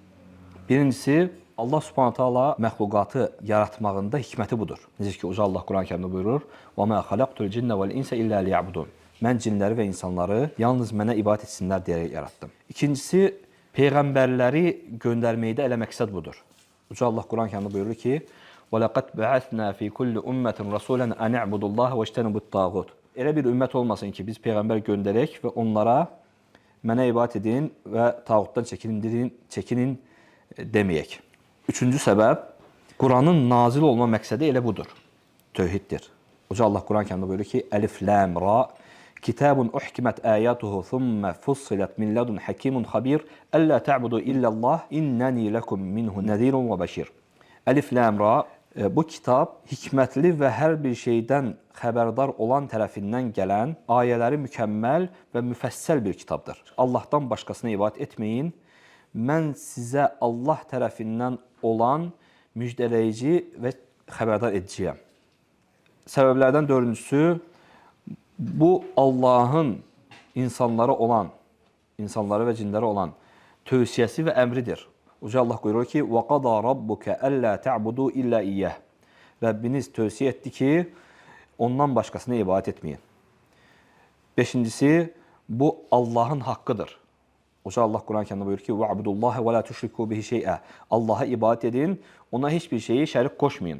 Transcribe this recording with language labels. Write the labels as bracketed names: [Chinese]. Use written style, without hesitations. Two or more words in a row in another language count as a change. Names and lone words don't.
[Azerbaijani] Birincisi, Allah [Arabic] سبحانه وتعالى [Azerbaijani] məxluqatı yaratmağında hikməti budur. Necə ki, Uca Allah Quran-Kərimdə buyurur: [Arabic] "وما خلقت الجن والإنس إلا ليعبدون." [Azerbaijani] Mən cinləri və insanları yalnız mənə ibadət etsinlər deyərək yaratdım. İkincisi, peyğəmbərləri göndərməkdə elə məqsəd budur. Uca Allah Quran-Kərimdə buyurur ki: [Arabic] "ولقد بعثنا في كل أمة رسولا أن اعبدوا الله واجتنبوا الطاغوت." [Azerbaijani] Elə bir ümmət olmasın ki, biz peyğəmbər göndərək və onlara mənə ibadət edin və tağutdan çəkinin deməyək. Üçüncü səbəb, Quranın nazil olma məqsədi elə budur. Tövhiddir. Uca Allah Quran-Kərimdə buyurur ki: [Arabic] "الر كتاب أحكمت آياته ثم فصلت من لدن حكيم خبير ألا تعبدوا إلا الله إنني لكم منه نذير وبشير." الر [Azerbaijani] bu kitab hikmətli və hər bir şeydən xəbərdar olan tərəfindən gələn ayələri mükəmməl və müfəssəl bir kitabdır. Allahdan başqasına ibadət etməyin. Mən sizə Allah tərəfindən olan müjdələyici və xəbərdar ediciyəm. Səbəblərdən dördüncüsü, bu Allahın insanlara və cinlərə olan tövsiyəsi və əmridir. Uca Allah buyurur ki: [Arabic] "وقضى ربك ألا تعبدوا إلا إياه." [Azerbaijani] Rəbbiniz tövsiyə etdi ki, ondan başqasına ibadət etməyin. Beşincisi, bu Allahın haqqıdır. Uca Allah Quran-Kərimdə buyurur ki: [Arabic] "واعبدوا الله ولا تشركوا به شيئا." [Azerbaijani] Allaha ibadət edin, ona heç bir şeyi şərik qoşmayın.